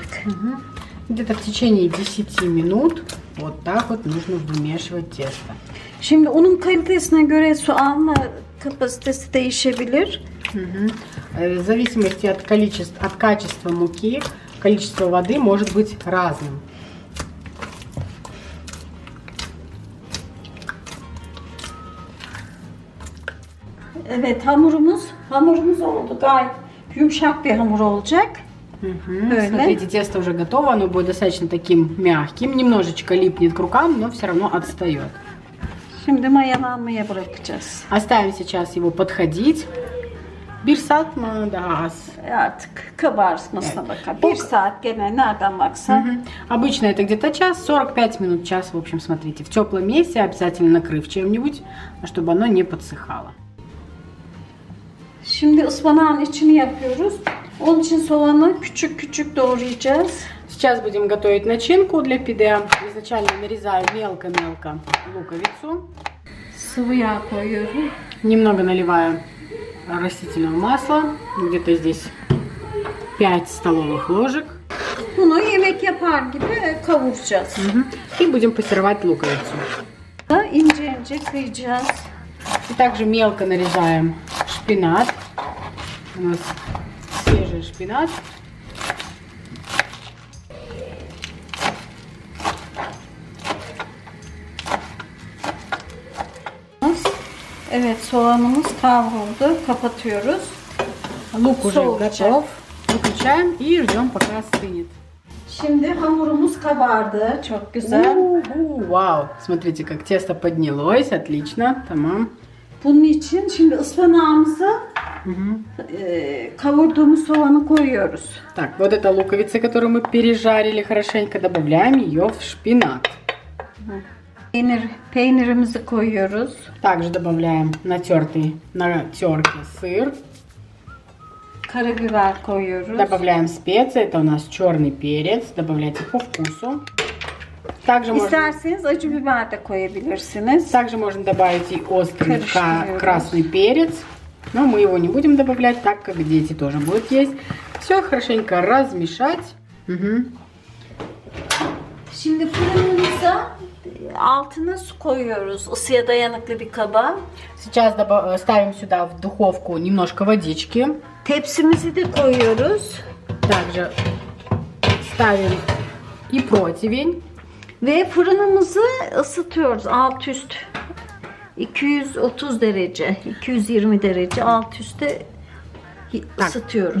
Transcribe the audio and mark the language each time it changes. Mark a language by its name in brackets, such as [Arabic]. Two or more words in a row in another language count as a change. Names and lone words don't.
[Russian] Где-то в течение 10 минут вот так вот нужно вымешивать тесто. [Turkish] Şimdi unun kalitesine göre su alma kapasitesi değişebilir. [Russian] В зависимости от качества муки, количество воды может быть разным. [Turkish] Evet, hamurumuz oldu, gayet yumuşak bir hamur olacak. Böyle. [Russian] Смотрите, тесто уже готово, оно будет достаточно таким мягким, немножечко липнет к рукам, но все равно отстает. [Turkish] Şimdi mayalanmaya bırakacağız. [Russian] Оставим сейчас его подходить. [Turkish] 1 saat mı daha az? Artık kabarmasına bakalım. 1 saat gene nereden baksan. [Russian] Обычно это где-то час, 45 минут, час. В общем, смотрите, в теплом месте, обязательно накрыв чем-нибудь, чтобы оно не подсыхало. [Turkish] Şimdi ıspanağın içini yapıyoruz. Onun için soğanı küçük küçük doğrayacağız. [Russian] Сейчас будем готовить начинку для пиде. Изначально нарезаю мелко-мелко луковицу. [Turkish] Sıvı yağ koyuyorum. [Russian] Немного наливаю растительного масла. Где-то здесь 5 столовых ложек. [Turkish] Bunu yemek yapar gibi kavuracağız. [Russian] И будем пассеровать луковицу. [Turkish] İnce ince kıyacağız. [Russian] И также мелко нарезаем шпинат. У нас свежий шпинат. [Turkish] Evet, soğanımız kavruldu. Kapatıyoruz. [Russian] Лук уже Соусчик. готов. Выключаем и ждем, пока остынет. [Turkish] Şimdi hamurumuz kabardı. Çok güzel. [Russian] Вау! Смотрите, как тесто поднялось. Отлично. [Turkish] Tamam. Bunun için şimdi ıspanağımızı kavurduğumuz soğanı koyuyoruz. [Russian] Так, вот эта луковица, которую мы пережарили хорошенько, добавляем ее в шпинат. [Turkish] Peynirimizi koyuyoruz. [Russian] Также добавляем натертый на терке сыр. [Turkish] Karabiber koyuyoruz. [Russian] Добавляем специи. Это у нас черный перец. Добавляйте по вкусу. Также можно, [Turkish] İsterseniz acı biber de koyabilirsiniz. [Russian] также можно добавить и острый Коричневый. красный перец. Но мы его не будем добавлять, так как дети тоже будут есть. Все хорошенько размешать. [Turkish] Şimdi fırınımıza altına su koyuyoruz. Isıya dayanıklı bir kaba. [Russian] Сейчас ставим сюда в духовку немножко водички. [Turkish] Tepsimizi de koyuyoruz. [Russian] Также ставим и противень. [Turkish] Ve fırınımızı ısıtıyoruz. Alt üst 230 derece, 220 derece alt üstte ısıtıyoruz.